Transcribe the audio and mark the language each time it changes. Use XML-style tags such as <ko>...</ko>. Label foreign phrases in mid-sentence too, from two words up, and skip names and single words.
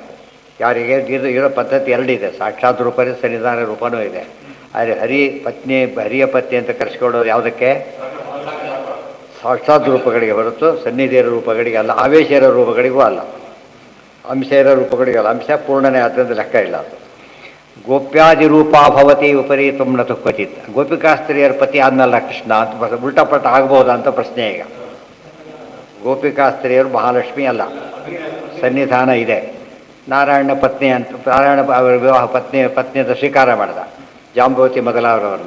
<kn>ಯಾರಿಗೆ ಇರೋ ಪದ್ಧತಿ ಎರಡಿದೆ, ಸಾಕ್ಷಾತ್ ರೂಪ ಇದೆ, ಸನ್ನಿಧಾನ ರೂಪನೂ ಇದೆ. ಆದರೆ ಹರಿಯ ಪತ್ನಿ ಅಂತ ಕರೆಸ್ಕೊಳ್ಳೋದು ಯಾವುದಕ್ಕೆ? ಸಾಕ್ಷಾತ್ ರೂಪಗಳಿಗೆ ಹೊರತು ಸನ್ನಿಧಿಯ ರೂಪಗಳಿಗೆ ಅಲ್ಲ, ಆವೇಶ ಇರೋ ರೂಪಗಳಿಗೂ ಅಲ್ಲ, ಅಂಶ ಇರೋ ರೂಪಗಳಿಗಲ್ಲ. ಅಂಶ ಪೂರ್ಣನೇ ಆದ್ದರಿಂದ ಲೆಕ್ಕ ಇಲ್ಲ. ಅದು</kn> <sa>ಗೋಪ್ಯಾದಿರೂಪ ಭವತಿ ವಿಪರೀತಂ ನತು ಕ್ವಚಿತ್.</sa> <kn>ಗೋಪಿಕಾಸ್ತ್ರೀಯರ ಪತಿ ಆದ್ನಲ್ಲ ಕೃಷ್ಣ ಅಂತ ಉಲ್ಟಾಪಟ್ಟ ಆಗ್ಬೋದಾ ಅಂತ ಪ್ರಶ್ನೆ ಈಗ. ಗೋಪಿಕಾಸ್ತ್ರೀಯರು ಮಹಾಲಕ್ಷ್ಮಿ ಅಲ್ಲ, ಸನ್ನಿಧಾನ ಇದೆ. ನಾರಾಯಣ ಪತ್ನಿ ಅಂತ, ನಾರಾಯಣ ಅವರ ವಿವಾಹ ಪತ್ನಿ ಅಂತ ಸ್ವೀಕಾರ ಮಾಡಿದ, ಜಾಂಬವತಿ ಮೊದಲಾದವರನ್ನ.</kn>